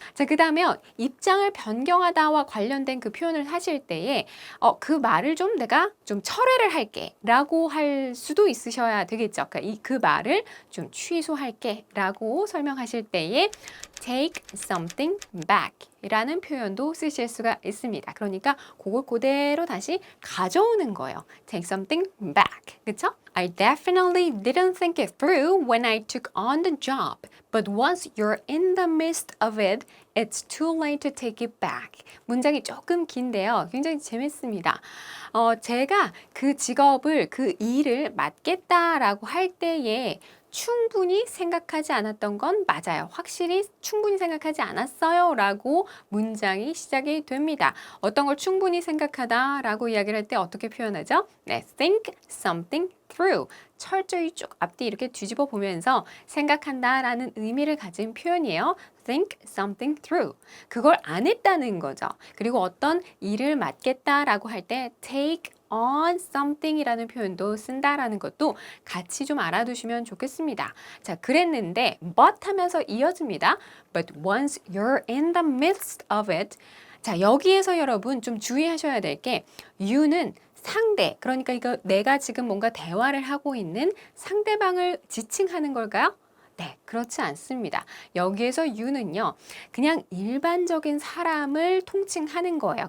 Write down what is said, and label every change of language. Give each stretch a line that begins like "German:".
Korean: 자, 그 다음에 입장을 변경하다와 관련된 그 표현을 하실 때에 그 말을 좀 내가 좀 철회를 할게 라고 할 수도 있으셔야 되겠죠. 그러니까 그 말을 좀 취소할게 라고 설명하실 때에
English: take something back
Korean: 이라는 표현도 쓰실 수가 있습니다. 그러니까 그걸 그대로 다시 가져오는 거예요.
English: take something back.
Korean: 그쵸?
English: I definitely didn't think it through when I took on the job. But once you're in the midst of it, it's too late to take it back.
Korean: 문장이 조금 긴데요. 굉장히 재밌습니다. 제가 그 직업을, 그 일을 맡겠다라고 할 때에 충분히 생각하지 않았던 건 맞아요. 확실히 충분히 생각하지 않았어요 라고 문장이 시작이 됩니다. 어떤 걸 충분히 생각하다 라고 이야기를 할 때 어떻게 표현하죠?
English: 네, think something through.
Korean: 철저히 쭉 앞뒤 이렇게 뒤집어 보면서 생각한다 라는 의미를 가진 표현이에요.
English: think something through.
Korean: 그걸 안 했다는 거죠. 그리고 어떤 일을 맡겠다라고 할 때
English: take on something
Korean: 이라는 표현도 쓴다라는 것도 같이 좀 알아두시면 좋겠습니다. 자, 그랬는데 but 하면서 이어집니다.
English: But once you're in the midst of it.
Korean: 자, 여기에서 여러분 좀 주의하셔야 될 게 you는 상대, 그러니까 이거 내가 지금 뭔가 대화를 하고 있는 상대방을 지칭하는 걸까요? 네, 그렇지 않습니다. 여기에서 you는요, 그냥 일반적인 사람을 통칭하는 거예요.